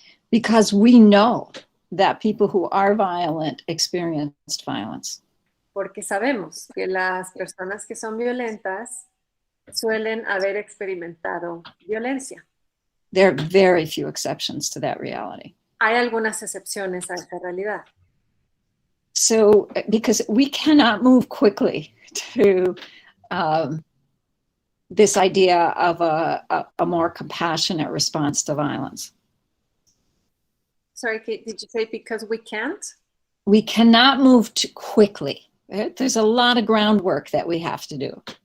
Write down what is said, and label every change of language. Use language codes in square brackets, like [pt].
[en] Because we know that people who are violent experienced violence. [es] Porque sabemos que las personas que son violentas suelen haber experimentado violencia. [en] There are very few exceptions to that reality. [es] Hay algunas excepciones a esa realidad. [en] So, because we cannot move quickly to this idea of a more compassionate response to violence. Sorry, Kate, did you say because we can't? We cannot move too quickly. There's a lot of groundwork that we have to do.